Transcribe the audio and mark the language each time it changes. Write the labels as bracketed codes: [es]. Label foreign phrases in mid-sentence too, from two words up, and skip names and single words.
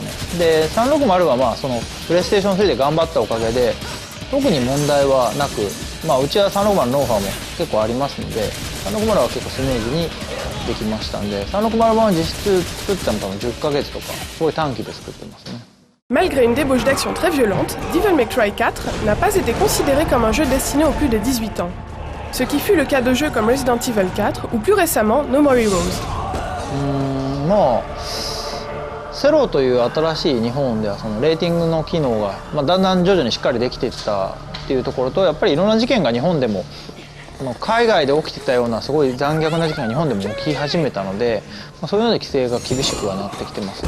[ja] で360はそのプレイステーション3で頑張ったおかげで特に問題はなく、うちは360のノウハウも結構ありますので、360は結構スムーズにできましたんで、360版は実質作っても多分10ヶ月とかすごい短期で作ってますね。 [fr] Malgré une débauche d'action très violente, Devil May Cry 4 n'a pas été considéré comme un jeu destiné aux plus de 18 ans. Ce qui fut le cas de jeux comme Resident Evil 4 ou plus récemment No More Heroes. [ja] セローという新しい日本ではそのレーティングの機能が、だんだん徐々にしっかりできていったっていうところと、やっぱりいろんな事件が日本でも海外で起きてたようなすごい残虐な事件が日本でも起き始めたので、そういうので規制が厳しくはなってきてますね。